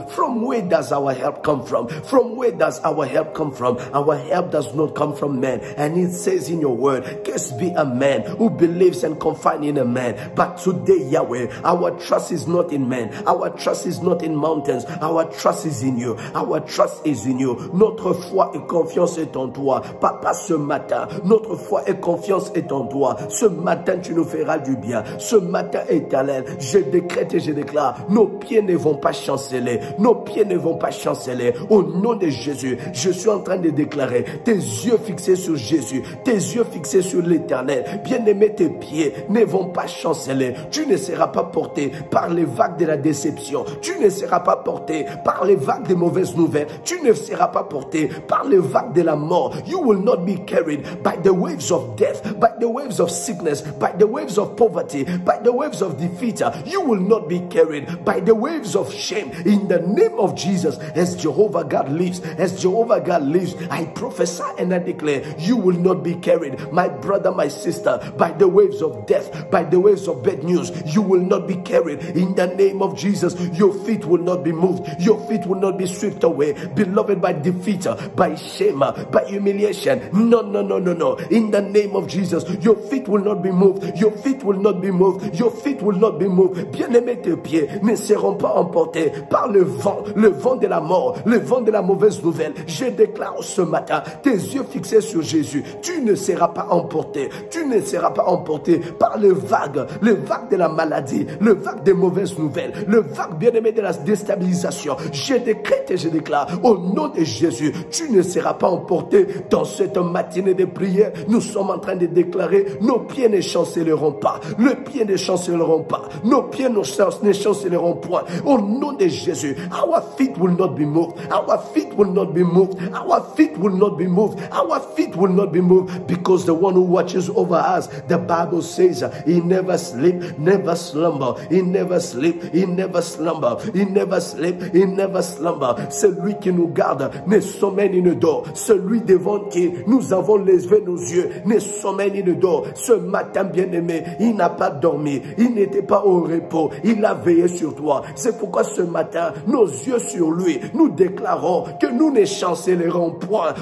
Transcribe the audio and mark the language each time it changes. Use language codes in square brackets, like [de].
[en] From where does our help come from? From where does our help come from? Our help does not come from man. And it says in your word, cursed be a man who believes and confined in a man. But today, Yahweh, our trust is not in man. Our trust is not in mountains. Our trust is in you. Our trust is in you. [fr] Notre foi et confiance est en toi. Papa, ce matin, notre foi et confiance est en toi. Ce matin, tu nous feras du bien. Ce matin, éternel, je décrète et je déclare, nos pieds ne vont pas chanceler. Nos pieds ne vont pas chanceler. Au nom de Jésus, je suis en train de déclarer, tes yeux fixés sur Jésus, tes yeux fixés sur l'éternel. Bien-aimé, tes pieds ne vont pas chanceler. Tu ne seras pas porté par les vagues de la déception. Tu ne seras pas porté par les vagues des mauvaises nouvelles. Tu ne seras pas porté par les vagues de la mort. [en] You will not be carried by the waves of death, by the waves of sickness, by the waves of poverty, by the waves of defeat. You will not be carried by the waves of shame. In the name of Jesus, as Jehovah God lives, I prophesy and I declare, you will not be carried, my brother, my sister, by the waves of death, by the waves of bad news. You will not be carried. In the name of Jesus, your feet will not be moved. Your feet will not be swept away, beloved, by defeat, by shame, by humiliation. No. In the name of Jesus, your feet will not be moved. Your feet will not be moved. Your feet will not be moved. [fr] Bien-aimés, tes pieds ne seront pas emportés par le vent de la mort, le vent de la mauvaise nouvelle. Je déclare ce matin, tes yeux fixés sur Jésus, tu ne seras pas emporté. Tu ne seras pas emporté par le vague de la maladie, le vague des mauvaises nouvelles, le vague, bien-aimé, de la déstabilisation. Je décrète et je déclare, au nom de Jésus, tu ne seras pas emporté dans cette matinée de prière. Nous sommes en train de déclarer, nos pieds ne chanceleront pas. Le pied ne chanceleront pas. Nos pieds ne chanceleront point. Au nom de Jésus, [en] our feet will not be moved. Our feet will not be moved. Our feet will not be moved. Our feet will not be moved, because the one who watches over us, the Bible says, he never sleep, never slumber. He never sleep, he never slumber. He never sleep, he never slumber. [fr] Celui qui nous garde ne sommeille ni ne dort. Celui devant qui nous avons levé nos yeux ne sommeille ni ne dort. Ce matin, bien-aimé, il n'a pas dormi. Il n'était pas au repos. Il a veillé sur toi. C'est pourquoi ce matin, nos yeux sur lui, nous déclarons que nous ne chancelerons point.